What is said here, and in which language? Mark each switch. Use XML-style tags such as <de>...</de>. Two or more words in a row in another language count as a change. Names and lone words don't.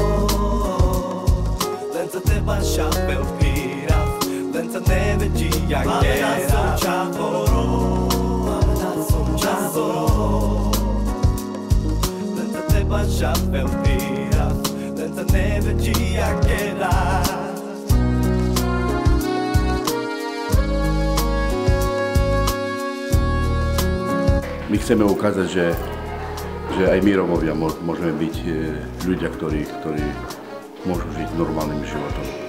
<rom>Lenca te baša pelpirav Lenca ne veđi jakera Mame nasom čaboro Mame nasom čaboro Lenca te baša pelpirav Lenca ne veđi jakera</rom> <sk>My chceme ukázať, že aj my Rómovia môžeme byť ľudia, ktorí môžu žiť normálnym životom.</sk>